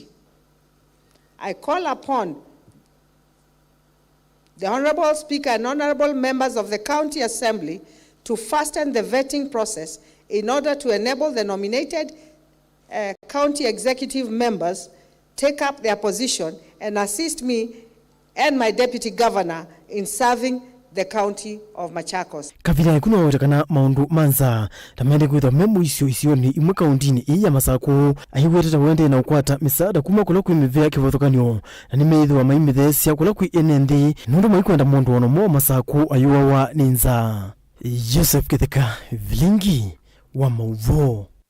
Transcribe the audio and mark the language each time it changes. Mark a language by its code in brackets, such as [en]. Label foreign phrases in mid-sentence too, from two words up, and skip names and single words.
[en] I call upon the Honorable Speaker and Honorable members of the County Assembly to fasten the vetting process in order to enable the nominated county executive members take up their position and assist me and my deputy governor in serving the county of Machakos. [kam] Kavila kuna watakana maundu manza tamende kwitha memu isioni imwe kauntini iyi ya Masaku ahiweteta wende na ukwata misaada kuma kula kuimivea kivothokanyo na nimeithwa maimithesya kula kui enenthi nundu maikwenda mundu ono mo Masaku ayuwawa ninza. Joseph Kitheka, Vilingi wa Mauvoo.